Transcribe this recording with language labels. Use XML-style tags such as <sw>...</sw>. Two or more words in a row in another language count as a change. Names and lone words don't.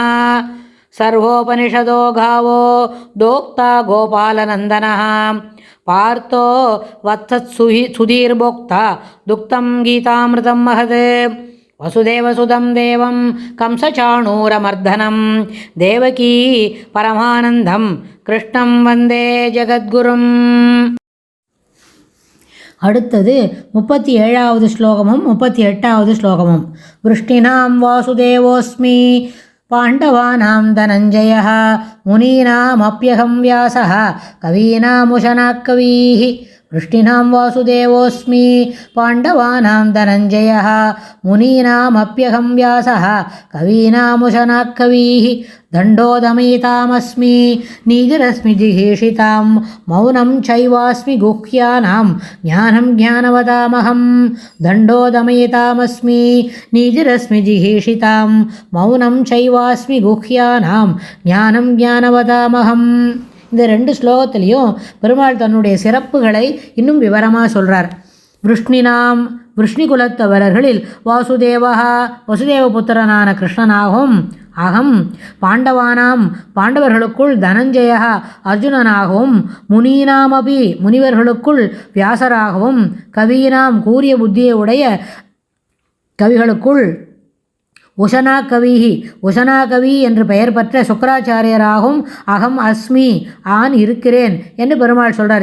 <sa>सर्वोपनिषदो गावो दोक्ता गोपालनन्दनः पार्थो वत्सत्सुधीर्भोक्ता दुक्तं गीतामृतं महत्। वसुदेवसुतं देवं कंसचाणूरमर्दनं देवकी परमानन्दं कृष्णं वन्दे ஜகத்குரும்.</sa> <ta>அடுத்தது 37வது ஸ்லோகமும் 38வது ஸ்லோகமும்.</ta> <sa>वृष्णीनां वासुदेवोऽस्मि पाण्डवानां धनञ्जयः मुनीनामप्यहं व्यासः कवीनामुशना कविः. वृष्टिनां वासुदेवोऽस्मि पाण्डवानां धनञ्जयः मुनीनामप्यहं व्यासः कवीनामुशनाक् कवीः. दण्डोदमयितामस्मि नीतिरस्मि जिहीषितां मौनं चैवास्मि गुह्यानां ज्ञानं ज्ञानवतामहं. दण्डोदमयितामस्मि नीतिरस्मि जिहीषितां मौनं चैवास्मि गुह्यानां ज्ञानं ज्ञानवतामहं.</sa> <ta>இந்த ரெண்டு ஸ்லோகத்திலையும் பெருமாள் தன்னுடைய சிறப்புகளை இன்னும் விவரமாக சொல்கிறார். விருஷ்ணினாம் விருஷ்ணி குலத்தவர்களில் வசுதேவ புத்திரனான கிருஷ்ணனாகவும்</ta> <sa>अहं पाण्डवानाम्</sa> <ta>பாண்டவர்களுக்குள் தனஞ்சயா அர்ஜுனனாகவும் முனீனாமபி முனிவர்களுக்குள் வியாசராகவும் கவீனாம் கூரிய புத்தியை உடைய கவிகளுக்குள் உஷனா கவி என்று பெயர் பெற்ற சுக்கராச்சாரியராகவும்</ta> <sa>अहम् अस्मि</sa> <ta>ஆன் இருக்கிறேன் என்று பெருமாள் சொல்கிறார்.</ta>